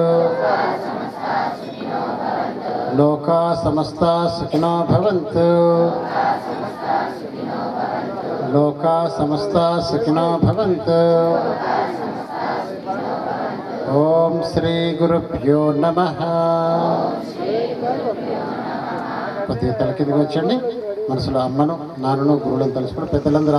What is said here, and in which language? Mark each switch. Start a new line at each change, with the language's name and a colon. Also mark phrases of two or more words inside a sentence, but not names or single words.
Sanskrit: लोका समस्ता सुखिनो भवन्तु. लोका समस्ता सुखिनो भवन्तु. ओम श्री गुरुभ्यो नमः.
Telugu: కొద్దిగా తలకిందికి వచ్చండి. మనసులో అమ్మను నాన్నను గురువులను తలుచుకుని పెద్దలందరూ